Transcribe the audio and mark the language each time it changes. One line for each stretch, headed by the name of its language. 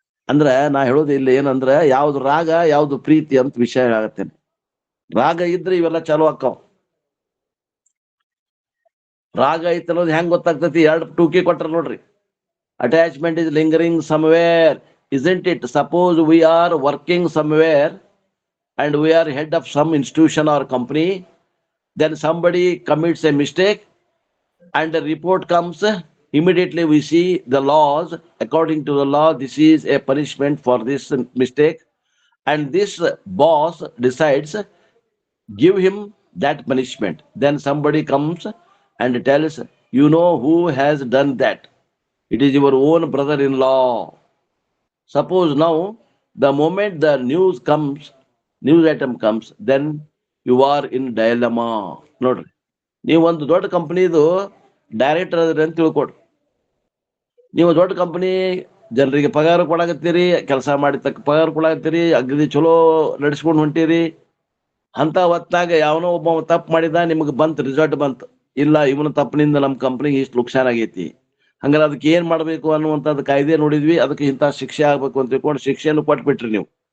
Kannada: ಅಂದ್ರ ನಾ ಹೇಳೋದು ಇಲ್ಲಿ ಏನಂದ್ರ ಯಾವ್ದು ರಾಗ ಯಾವ್ದು ಪ್ರೀತಿ ಅಂತ ವಿಷಯ ಹೇಳತ್ತೇನೆ. ರಾಗ ಇದ್ರೆ ಇವೆಲ್ಲ ಚಾಲು ಆಕ್ಕಾವ. ರಾಗ ಐತ್ ಅನ್ನೋದು ಹೆಂಗ್ ಗೊತ್ತಾಗ್ತೈತಿ? 2 ಟೂಕಿ ಕೊಟ್ರ ನೋಡ್ರಿ.
English: Attachment is lingering somewhere, isn't it? Suppose we are working somewhere and we are head of some institution or company, then somebody commits a mistake and the report comes. Immediately we see the laws. According to the law, this is a punishment for this mistake, and this boss decides give him that punishment. Then somebody comes and tells, you know who has done that? It is your own brother-in-law. Suppose now, the moment the news item comes, then you are in dilemma.
Kannada: ನೋಡ್ರಿ, ನೀವು ಒಂದು ದೊಡ್ಡ ಕಂಪನಿದು director ಅದ್ರಿ ಅಂತ ತಿಳ್ಕೊಡ್ರಿ. ನೀವು ದೊಡ್ಡ company ಜನರಿಗೆ ಪಗಾರ ಕೊಡಾಕತ್ತೀರಿ, ಕೆಲಸ ಮಾಡಿ ತಕ್ಕ ಪಗಾರ ಕೊಡಾಕತ್ತೀರಿ, ಅಗದಿ ಚಲೋ ನಡೆಸ್ಕೊಂಡು ಹೊಂಟಿರಿ. ಅಂತ ಹೊತ್ತಾಗ ಯಾವನೋ ಒಬ್ಬ ತಪ್ಪು ಮಾಡಿದ, ನಿಮ್ಗೆ ಬಂತು ರಿಸಲ್ಟ್ ಬಂತು, ಇಲ್ಲ ಇವನ ತಪ್ಪಿನಿಂದ ನಮ್ಮ ಕಂಪ್ನಿಗೆ ಇಷ್ಟು ನುಕ್ಸಾನ್ ಆಗೈತಿ, ಹಂಗಾರೆ ಅದಕ್ಕೆ ಏನ್ ಮಾಡ್ಬೇಕು ಅನ್ನುವಂಥದ್ದು ಕಾಯ್ದೆ ನೋಡಿದ್ವಿ, ಅದಕ್ಕೆ ಇಂಥ ಶಿಕ್ಷೆ ಆಗ್ಬೇಕು ಅಂತ ತಿಳ್ಕೊಂಡು ಶಿಕ್ಷೆಯನ್ನು ಕೊಟ್ಬಿಟ್ರಿ ನೀವು.